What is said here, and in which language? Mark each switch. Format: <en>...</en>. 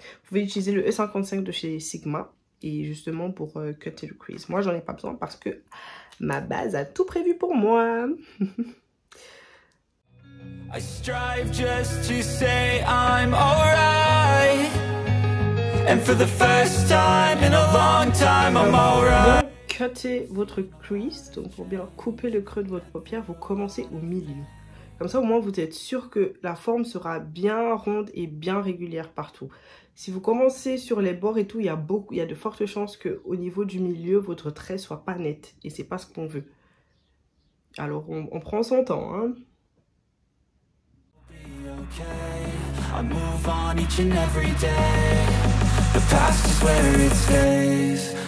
<fr>Vous pouvez utiliser le E55 de chez Sigma et justement pour cut et le crease. Moi, j'en ai pas besoin parce que ma base a tout prévu pour moi.</fr> <en>I strive just to say I'm alright. And for the first time in a long time I'm alright.</en> <fr>Cuttez votre crease, donc pour bien couper le creux de votre paupière, vous commencez au milieu. Comme ça, au moins, vous êtes sûr que la forme sera bien ronde et bien régulière partout. Si vous commencez sur les bords et tout, il y a de fortes chances qu'au niveau du milieu, votre trait soit pas net. Et c'est pas ce qu'on veut. Alors, on prend son temps, hein.</fr> <en>I move on each and every day. The past is where it stays.</en>